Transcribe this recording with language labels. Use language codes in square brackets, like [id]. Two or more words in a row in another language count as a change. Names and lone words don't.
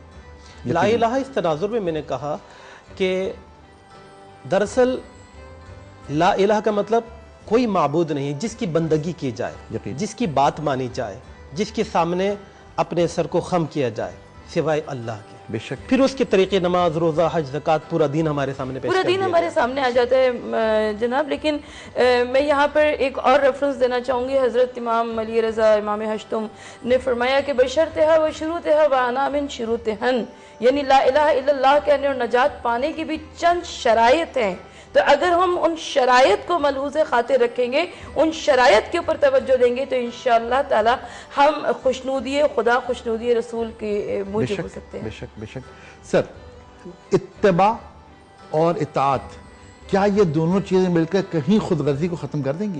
[ar] لا الہ [ur] اس تناظر میں نے کہا کہ دراصل [ar] لا الہ [ur] کا مطلب کوئی معبود نہیں جس کی بندگی کی جائے، جس کی بات مانی جائے، جس کے سامنے اپنے سر کو خم کیا جائے سوائے اللہ کے. بے شک. پھر اس کے طریقے نماز، روزہ، حج، زکوٰۃ، پورا دین ہمارے سامنے پیش کر دیا. پورا دین ہمارے سامنے آ جاتا ہے جناب. لیکن میں یہاں پر ایک اور ریفرنس دینا چاہوں گی. حضرت امام علی رضا امام ہشتم نے فرمایا کہ [ar] بشرطہا و شروطہا و انا من شروطہن، [ur] یعنی [ar] لا الہ الا اللہ [ur] کہنے اور نجات پانے کی بھی چند شرائط ہیں. تو اگر ہم ان شرائط کو ملحوظ خاطر رکھیں گے، ان شرائط کے اوپر توجہ دیں گے، تو [ar] انشاءاللہ تعالی [ur] ہم خوشنودی خدا، خوشنودی رسول کے موجب ہو سکتے ہیں. بے شک. سر، اتباع اور اطاعت، کیا یہ دونوں چیزیں مل کر کہیں خود غرضی کو ختم کر دیں گی؟